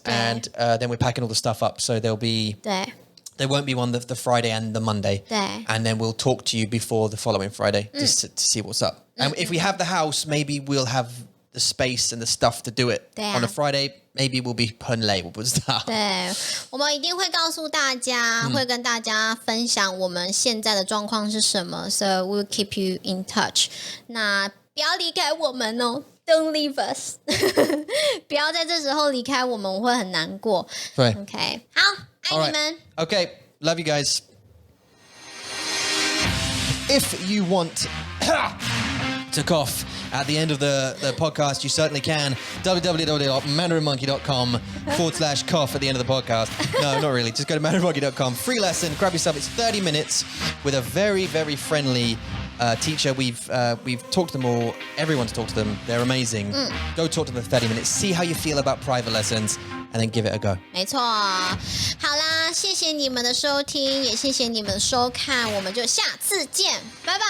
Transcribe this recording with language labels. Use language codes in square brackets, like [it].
[en] And then we're packing all the stuff up. So there won't be one the Friday and the Monday. [zh] 对 [en] And then we'll talk to you before the following Friday just to see what's up. And if we have the house, maybe we'll have the space and the stuff to do it on a Friday. Maybe we'll be [zh] 很累，我不知道。对，我们一定会告诉大家，会跟大家分享我们现在的状况是什么。 [en] So we'll keep you in touch。 [zh] 那不要离开我们哦 ， [en] Don't leave us 。 [zh] 不要在这时候离开我们，我会很难过。对，OK， 好，爱你们。 [en] Okay, love you guys. If you want to cough at the end of the podcast, you certainly can. www.mandarinmonkey.com/cough at the end of the podcast. No, not really. Just go to mandarinmonkey.com. Free lesson. Grab yourself. It's 30 minutes with a very, very friendly teacher. We've talked to them all. Everyone's talked to them. They're amazing. Go talk to them for 30 minutes. See how you feel about private lessons, and then give it a go. [zh] 没错，好啦，谢谢你们的收听，也谢谢你们的收看，我们就下次见，拜拜。